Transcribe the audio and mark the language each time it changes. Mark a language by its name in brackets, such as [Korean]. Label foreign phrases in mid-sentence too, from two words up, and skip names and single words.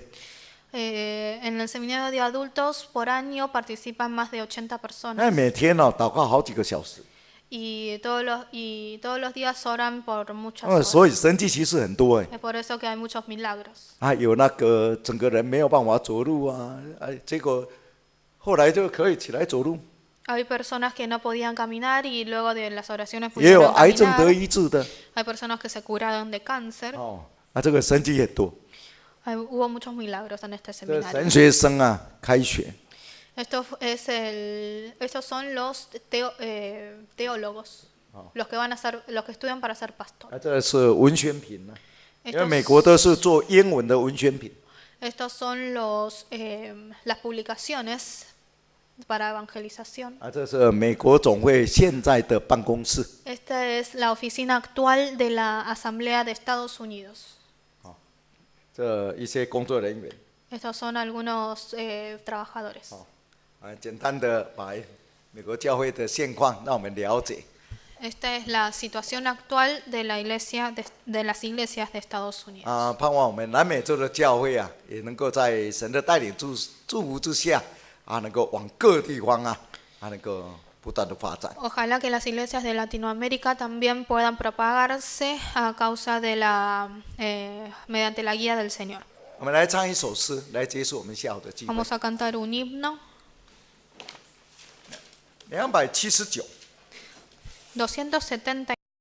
[Spanish] En el seminario de adultos por año participan más de 80 personas. [Chinese] 每天祷告好几个小时。 [Spanish] Y todos los días oran por muchas horas. [Chinese] 所以神迹奇事很多哎。 [Spanish] Es por eso que hay muchos milagros. [Chinese] 有那个整个人没有办法走路啊，结果后来就可以起来走路。 [Spanish] Hay personas que no podían caminar y luego de las oraciones [Chinese] 也有 [Spanish] pudieron [Chinese] 癌症 [Spanish] caminar. [Chinese] 得医治的。 [Spanish] Hay personas que se curaron de cáncer. [Chinese] 这个神迹很多。 [Spanish] Hubo muchos milagros en este [Chinese] 这 [Spanish] seminario. [Chinese] 神学生开学。 [Spanish] Estos son los teólogos, los que estudian para ser pastores. [Chinese] 这是文宣品啊，因为美国都是做英文的文宣品。 [Spanish] Estos son las publicaciones para evangelización. [Chinese] 这是美国总会现在的办公室。 [Spanish] Esta es la oficina actual de la Asamblea de Estados Unidos. [Chinese] 这一些工作人员。 [Spanish] Estos son algunos trabajadores. [Chinese] 简单的把美国教会的现况让我们了解。 [Spanish] Esta es la situación actual de la iglesia de las iglesias de Estados Unidos. [Chinese] 盼望我们南美洲的教会啊，也能够在神的带领祝福之下能够往各地方能够不断的发展。 [Spanish] Ojalá que las iglesias de Latinoamérica también puedan propagarse a causa de mediante la guía del Señor. [Chinese] 我们来唱一首诗，来结束我们下午的聚会。 [Spanish] Vamos a cantar un himno. [Chinese] 279。 [Spanish] 270.